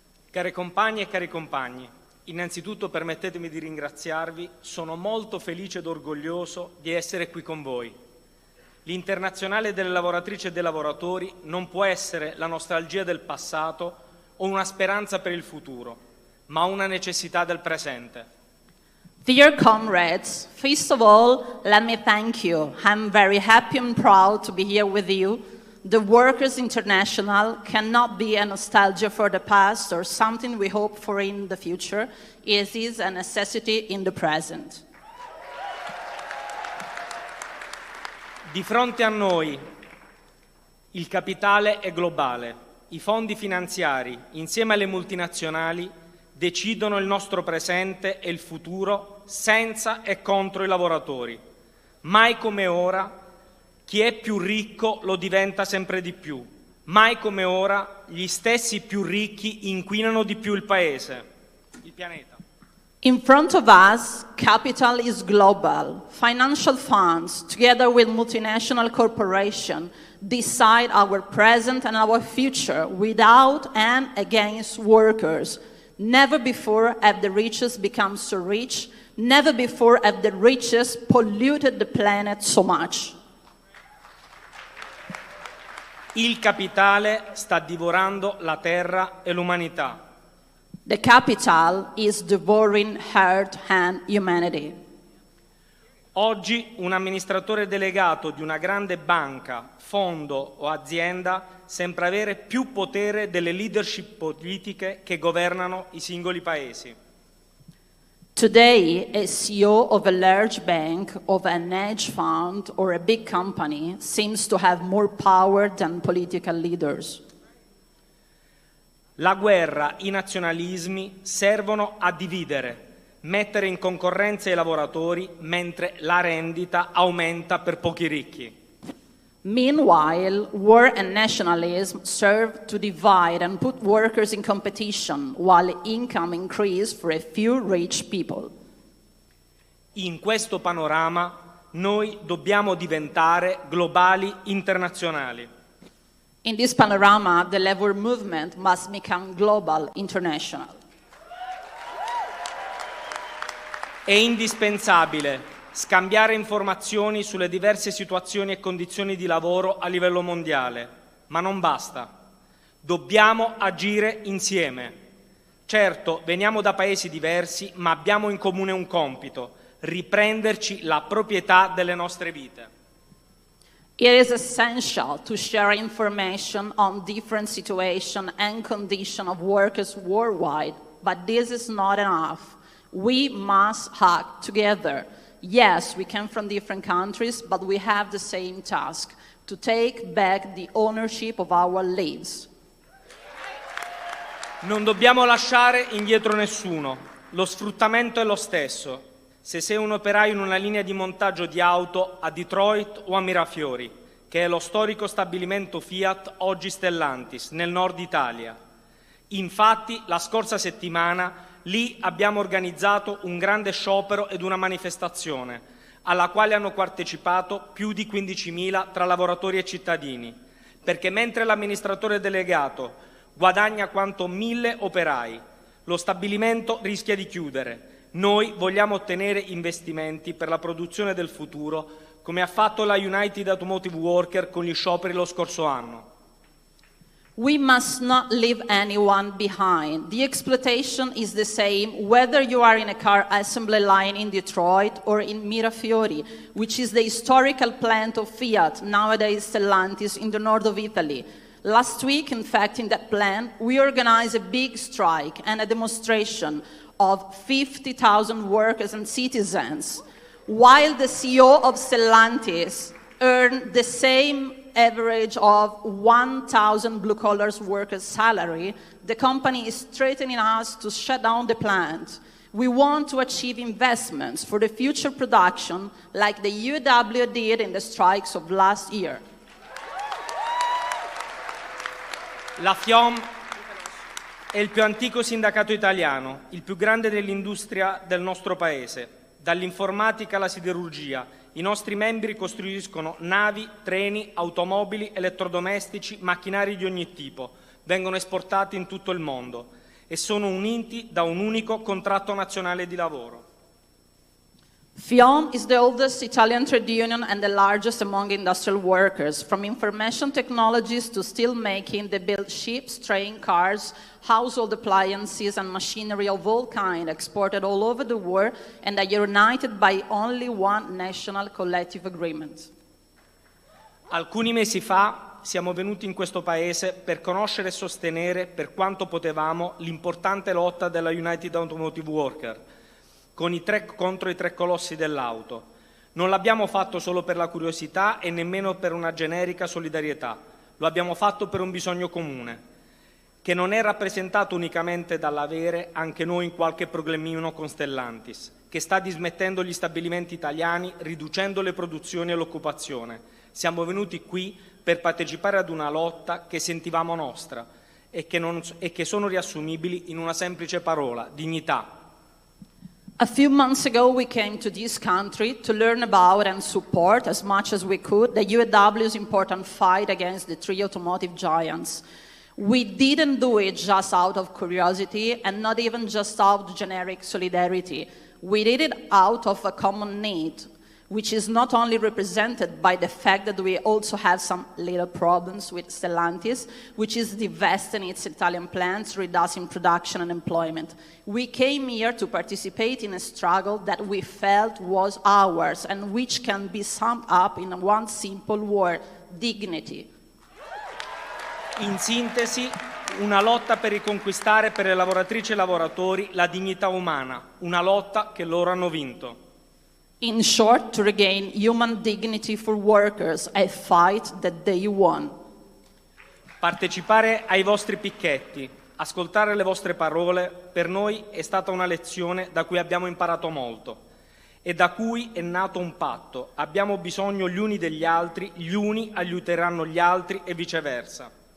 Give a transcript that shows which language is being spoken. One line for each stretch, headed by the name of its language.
Italian: Care compagne e cari compagni, innanzitutto permettetemi di ringraziarvi, sono molto felice ed orgoglioso di essere qui con voi. L'Internazionale delle lavoratrici e dei lavoratori non può essere la nostalgia del passato o una speranza per il futuro, ma una necessità del presente.
English: Dear comrades, first of all, let me thank you. I'm very happy and proud to be here with you. The Workers' International cannot be a nostalgia for the past or something we hope for in the future. It is a necessity in the present.
Italian: Di fronte a noi il capitale è globale. I fondi finanziari, insieme alle multinazionali, decidono il nostro presente e il futuro senza e contro i lavoratori. Mai come ora chi è più ricco lo diventa sempre di più. Mai come ora gli stessi più ricchi inquinano di più il paese, il pianeta.
English: In front of us, capital is global. Financial funds, together with multinational corporations, decide our present and our future without and against workers. Never before have the richest become so rich. Never before have the richest polluted the planet so much.
Italian: Il capitale sta divorando la terra e l'umanità.
English: The capital is devouring earth and humanity.
Italian: Oggi un amministratore delegato di una grande banca, fondo o azienda sembra avere più potere delle leadership politiche che governano i singoli paesi.
English: Today, a CEO of a large bank, of an hedge fund, or a big company seems to have more power than political leaders.
Italian: La guerra, i nazionalismi servono a dividere, mettere in concorrenza i lavoratori mentre la rendita aumenta per pochi ricchi.
English: Meanwhile, war and nationalism serve to divide and put workers in competition while income increase for a few rich people.
Italian: In questo panorama noi dobbiamo diventare globali internazionali.
English: In this panorama, the labor movement must become global, international.
Italian: È indispensabile scambiare informazioni sulle diverse situazioni e condizioni di lavoro a livello mondiale, ma non basta. Dobbiamo agire insieme. Certo, veniamo da paesi diversi, ma abbiamo in comune un compito: riprenderci la proprietà delle nostre vite.
English: It is essential to share information on different situations and conditions of workers worldwide, but this is not enough. We must act together. Yes, we come from different countries, but we have the same task: to take back the ownership of our lives.
Italian: Non dobbiamo lasciare indietro nessuno. Lo sfruttamento è lo stesso. Se sei un operaio in una linea di montaggio di auto a Detroit o a Mirafiori, che è lo storico stabilimento Fiat, oggi Stellantis, nel nord Italia. Infatti, la scorsa settimana lì abbiamo organizzato un grande sciopero ed una manifestazione, alla quale hanno partecipato più di 15.000 tra lavoratori e cittadini, perché mentre l'amministratore delegato guadagna quanto 1.000 operai, lo stabilimento rischia di chiudere. Noi vogliamo ottenere investimenti per la produzione del futuro, come ha fatto la United Automotive Worker con gli scioperi lo scorso anno.
English: We must not leave anyone behind. The exploitation is the same whether you are in a car assembly line in Detroit or in Mirafiori, which is the historical plant of Fiat, nowadays Stellantis, in the north of Italy. Last week, in fact, in that plant, we organized a big strike and a demonstration of 50,000 workers and citizens, while the CEO of Stellantis earned the same average of 1,000 blue-collar workers' salary. The company is threatening us to shut down the plant. We want to achieve investments for the future production like the UAW did in the strikes of last year.
Italian: La FIOM è il più antico sindacato italiano, il più grande dell'industria del nostro paese. Dall'informatica alla siderurgia, i nostri membri costruiscono navi, treni, automobili, elettrodomestici, macchinari di ogni tipo. Vengono esportati in tutto il mondo e sono uniti da un unico contratto nazionale di lavoro.
English: FIOM is the oldest Italian trade union and the largest among industrial workers. From information technologies to steel making, they build ships, train cars, household appliances and machinery of all kinds exported all over the world and are united by only one national collective agreement.
Italian: Alcuni mesi fa siamo venuti in questo paese per conoscere e sostenere per quanto potevamo l'importante lotta della United Automotive Worker contro i tre colossi dell'auto. Non l'abbiamo fatto solo per la curiosità e nemmeno per una generica solidarietà, lo abbiamo fatto per un bisogno comune, che non è rappresentato unicamente dall'avere anche noi in qualche problemino con Stellantis, che sta dismettendo gli stabilimenti italiani, riducendo le produzioni e l'occupazione. Siamo venuti qui per partecipare ad una lotta che sentivamo nostra e che sono riassumibili in una semplice parola: dignità.
English: A few months ago, we came to this country to learn about and support as much as we could the UAW's important fight against the three automotive giants. We didn't do it just out of curiosity and not even just out of generic solidarity. We did it out of a common need, which is not only represented by the fact that we also have some little problems with Stellantis, which is divesting its Italian plants, reducing production and employment. We came here to participate in a struggle that we felt was ours and which can be summed up in one simple word: dignity.
Italian: In sintesi, una lotta per riconquistare per le lavoratrici e lavoratori la dignità umana, una lotta che loro hanno vinto.
English: In short, to regain human dignity for workers, a fight that they won.
Italian: Partecipare ai vostri picchetti, ascoltare le vostre parole, per noi è stata una lezione da cui abbiamo imparato molto e da cui è nato un patto. Abbiamo bisogno gli uni degli altri, gli uni aiuteranno gli altri e viceversa.